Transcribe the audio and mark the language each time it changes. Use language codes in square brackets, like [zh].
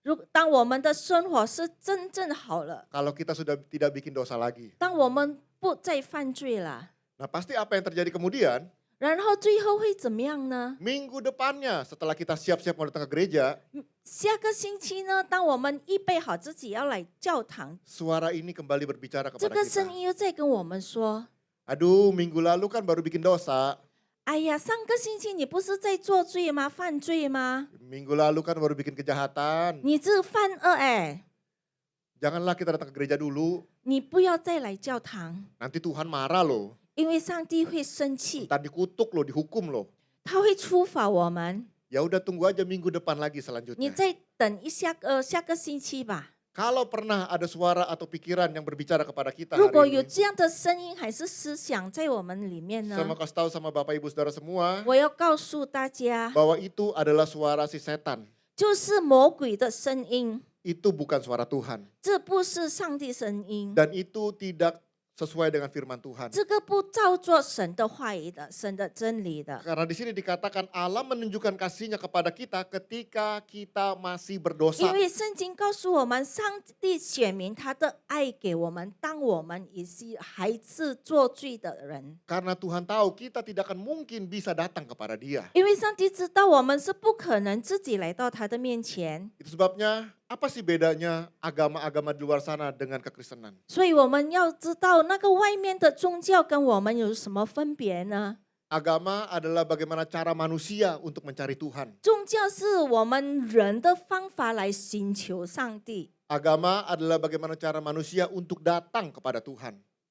[zh] 当我们的生活是真正好了， [id] kalau kita sudah tidak bikin dosa lagi. [zh] 当我们不再犯罪了， [id] Nah pasti apa yang terjadi kemudian? [zh] 然后最后会怎么样呢？ [id] Minggu depannya setelah kita siap-siap mau datang ke gereja, [zh] 下个星期呢，当我们预备好自己要来教堂， [id] suara ini kembali berbicara [zh] 这 [id] kepada [zh] 个声 [id] kita. [zh] 音又在跟我们说 [id] Aduh, minggu lalu kan baru bikin dosa. [zh] 哎呀，上个星期你不是在做罪吗？犯罪吗？ [id] Minggu lalu kan baru bikin kejahatan. [zh] 你这犯恶哎， [id] Janganlah kita datang ke gereja dulu. [zh] 你不要再来教堂， [id] Nanti Tuhan marah loh. [zh] 因为上帝会生气， [id] Ntar dikutuk loh, dihukum loh. [zh] 他会处罚我们。 [id] Ya udah tunggu aja minggu depan lagi [zh] 你 [id] selanjutnya. [zh] 再等下个星期吧。 [id] Kalau pernah ada suara atau pikiran yang berbicara kepada kita [zh] 如果 [id] hari [zh] 有 [id] ini, [zh] 这样的声音还是思想在我们里面 [id] saya mau [zh] 呢， [id] kasih tahu sama Bapak Ibu Saudara semua [zh] 我要告诉大家， [id] bahwa itu adalah suara si setan. [zh] 就是魔鬼的声音， [id] Itu bukan suara Tuhan. [zh] 这不是上帝声音， [id] Dan itu tidak sesuai dengan firman Tuhan. [zh] 这个不照做神的话语的，神的真理的。 [id] Karena di sini dikatakan Allah menunjukkan kasih-Nya kepada kita ketika kita masih [zh] 因 [id] berdosa. [zh] 为圣经告诉我们，上帝显明他的爱给我们，当我们还是做罪的人。 [id] Karena Tuhan tahu kita tidak akan mungkin bisa datang kepada Dia. [zh] 因为上帝知道我们是不可能自己来到他的面前， [id] Itu sebabnya apa sih bedanya agama-agama di luar sana dengan kekristenan? [zh] 所以我们要知道那个外面的宗教跟我们有什么分别呢？ [id] Agama adalah bagaimana cara manusia untuk mencari Tuhan. [zh] 宗教是我们人的方法来寻求上帝， [id] Agama adalah bagaimana cara manusia untuk datang kepada Tuhan.